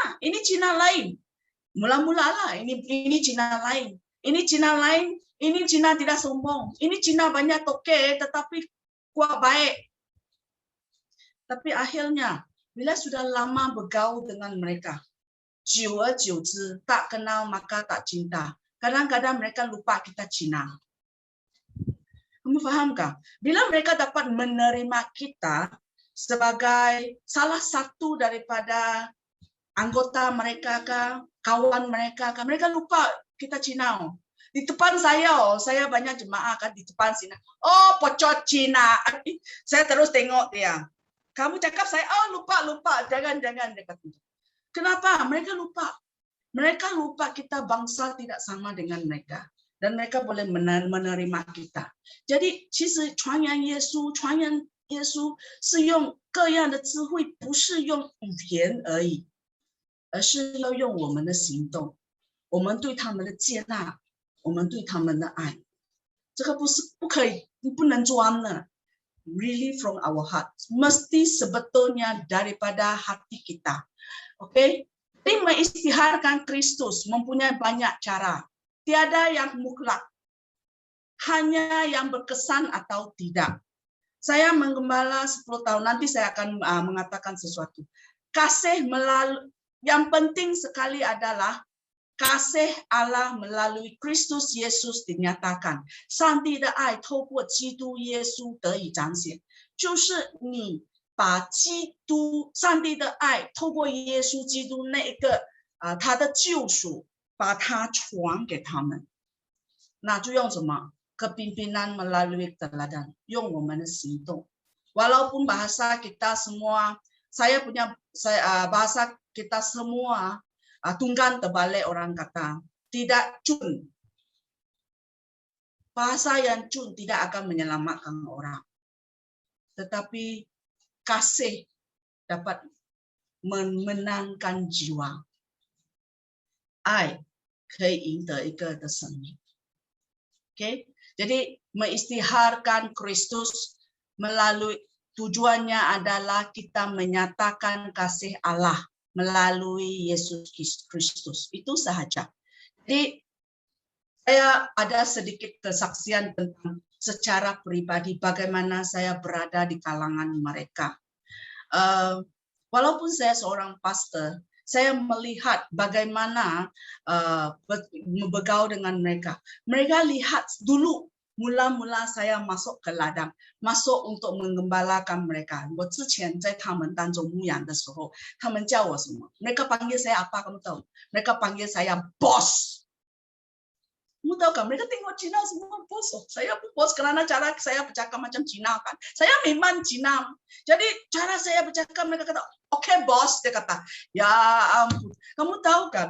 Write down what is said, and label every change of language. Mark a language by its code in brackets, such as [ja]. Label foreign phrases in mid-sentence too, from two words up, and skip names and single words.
[ms] Ini Cina lain. Mula-mula lah. Ini Cina lain. Ini Cina lain. Ini Cina tidak sombong. Ini Cina banyak toke, tetapi kuat baik. Tapi akhirnya, bila sudah lama bergaul dengan mereka, [zh] 久而久之 [ms] tak kenal maka tak cinta. Kadang-kadang mereka lupa kita Cina. Kamu fahamkah? Bila mereka dapat menerima kita sebagai salah satu daripada anggota mereka, kawan mereka, mereka lupa kita Cina. Di depan saya banyak jemaah kan di depan sini. Oh, pocot Cina. Saya terus tengok dia. Kamu cakap saya, oh lupa, jangan dekat. Kenapa? Mereka lupa. Mereka lupa kita bangsa tidak sama dengan mereka. Dan mereka boleh menerima kita. Jadi, [zh] 其实传扬耶稣是用各样的智慧，不是用语言而已，而是要用我们的行动，我们对他们的接纳，我们对他们的爱。这个不可以，不能装的。 [en] Really from our heart. [ms] Mesti sebetulnya daripada hati kita. Oke? Jadi mengisytiharkan Kristus mempunyai banyak cara. Tiada yang mutlak. Hanya yang berkesan atau tidak. Saya menggembala 10 tahun. Nanti saya akan mengatakan sesuatu. Kasih yang penting sekali adalah kasih Allah melalui Kristus Yesus dinyatakan. [zh] 上帝的爱透过基督耶稣得以彰显。就是你把上帝的爱透过耶稣基督那个他的救赎，把它传给他们。那就用什么？ [ms] kepimpinan melalui teladan, [zh] 用我们的行动。 [ms] Walaupun bahasa kita semua, bahasa kita semua tunggang terbalik orang kata, tidak cun. Bahasa yang cun tidak akan menyelamatkan orang. Tetapi kasih dapat memenangkan jiwa. [zh] 爱可以赢得一个的生命。Okay? [ms] Jadi mengisytiharkan Kristus melalui tujuannya adalah kita menyatakan kasih Allah melalui Yesus Kristus. Itu sahaja. Jadi saya ada sedikit kesaksian tentang secara pribadi bagaimana saya berada di kalangan mereka. Walaupun saya seorang pastor, saya melihat bagaimana bergaul dengan mereka. Mereka lihat dulu mula-mula saya masuk ke ladang, masuk untuk menggembalakan mereka. [zh] 我之前在他们当中牧养的时候，他们叫我什么？ [ms] Mereka panggil saya apa? Kamu tahu? Mereka panggil saya bos. Kamu tahu kan? Mereka tengok Cina semua bos. Saya bos kerana cara saya bercakap macam Cina kan. Saya memang Cina. Jadi cara saya bercakap mereka kata, oke bos, dia kata. Ya ampun. Kamu tahu kan?